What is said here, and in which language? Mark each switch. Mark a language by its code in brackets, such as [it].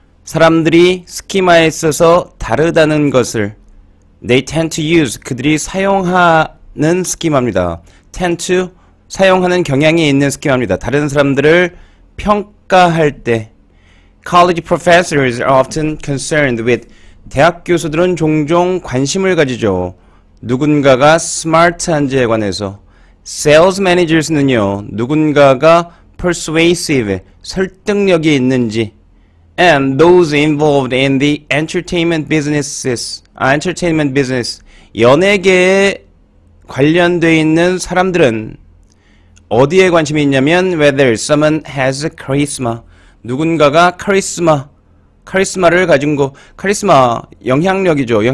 [ko] 사람들이 스키마에 있어서 다르다는 것을. [en] They tend to use. [ko] 그들이 사용하는 스키마입니다. [en] tend to. [ko] 사용하는 경향이 있는 스키마입니다. 다른 사람들을 평가할 때. [en] College professors are often concerned with. [ko] 대학 교수들은 종종 관심을 가지죠. 누군가가 스마트한지에 관해서. Sales managers는요, 누군가가 persuasive, 설득력이 있는지. [en] And those involved in the entertainment business, [ko] 연예계에 관련되어 있는 사람들은 어디에 관심이 있냐면 [en] whether someone has charisma, [ko] 누군가가 카리스마를 가진 거, 카리스마 영향력이죠.